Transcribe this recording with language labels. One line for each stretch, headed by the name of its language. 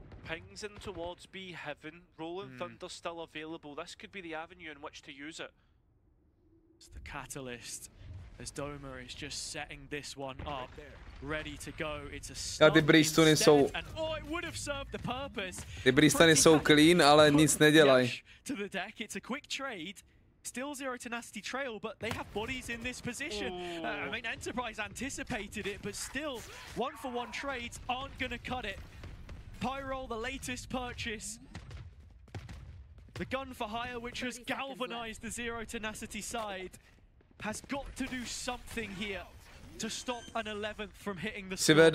English: Pings in towards B heaven, Rolling Thunder still available. This could be the avenue in which to use it. It's the catalyst as Doma is just setting this one up, ready to go. It's a stop
Czech: ty Bristony jsou...
English: and oh, it would have served the purpose.
Czech: Ty Bristony jsou clean, ale nic nedělají.
English: To the deck, it's a quick trade. Still zero tenacity trail, but they have bodies in this position. I mean, Enterprise anticipated it, but still, one-for-one trades aren't gonna cut it. Pyro, the latest purchase. The gun for hire, which has galvanized the zero tenacity side, has got to do something here to stop an 11th from hitting the scoreboard.